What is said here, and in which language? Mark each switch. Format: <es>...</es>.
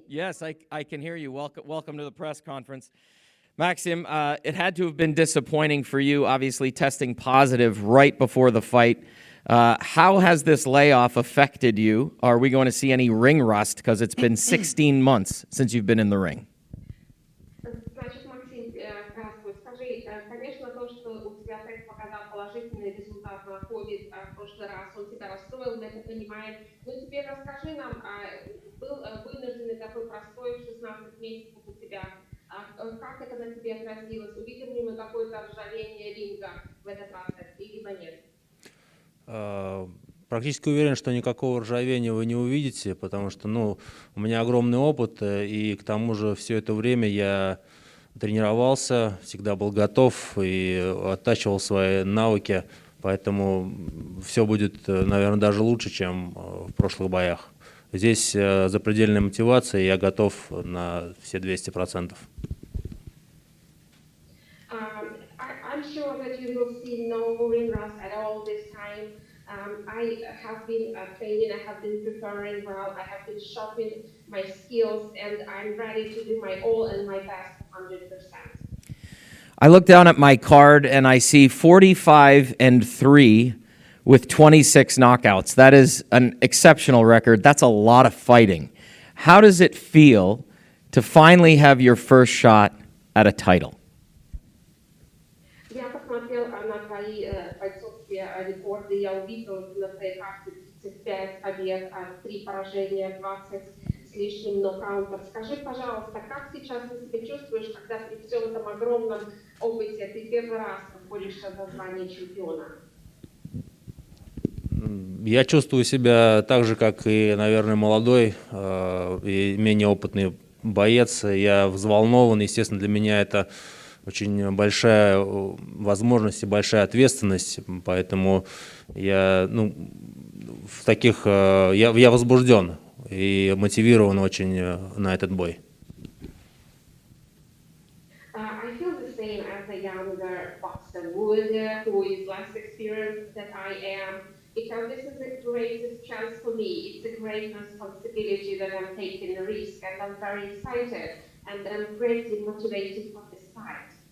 <en>Yes, I can hear you. Welcome to the press conference. Maxim, it had to have been disappointing for you, obviously testing positive right before the fight. How has this layoff affected you? Are we going to see any ring rust? Because it's been 16 months since you've been in the ring.</en> <ru>Значит, Максим, здравствуй. Скажи, конечно, то, что у тебя тест показал положительный результат на COVID в прошлый раз, он тебя расстроил, мы это понимаем. Но теперь расскажи нам, был вынужденный такой простой в 16 месяцев у тебя. Как это на тебе отразилось? Увидим ли мы какое-то ржавение ринга в этот раз, либо нет? Практически уверен, что никакого ржавения вы не увидите, потому что, у меня огромный опыт, и к тому же все это время я тренировался, всегда был готов и оттачивал свои навыки, поэтому все будет, наверное, даже лучше, чем в прошлых боях. Здесь запредельная мотивация, и я готов на все 200%.</ru> <en>I'm sure that you will see no ring rust at all this time. I have been training, I have been preparing well, I have been sharpening my skills, and I'm ready to do my all and my best 100%. I look down at my card and I see 45-3 with 26 knockouts. That is an exceptional record. That's a lot of fighting. How does it feel to finally have your first shot at a title?</en> <ru>Я посмотрел на твои бойцовские рекорды, я увидел на твоей карте 35 побед, 3 поражения, 20 с лишним нокаутов. Скажи, пожалуйста, как сейчас ты себя чувствуешь, когда при всем этом огромном опыте ты первый раз борешься за звание чемпиона? Я чувствую себя так же, как и, наверное, молодой и менее опытный боец. Я взволнован, естественно, для меня это очень большая возможность и большая ответственность, поэтому я возбужден и мотивирован очень на этот бой.</ru> <en>I feel the same as a younger boxer would, who is less experienced than I am, because this is the greatest chance for me. It's a great responsibility that I'm taking the risk, and I'm very excited, and I'm greatly motivated for this fight.</en>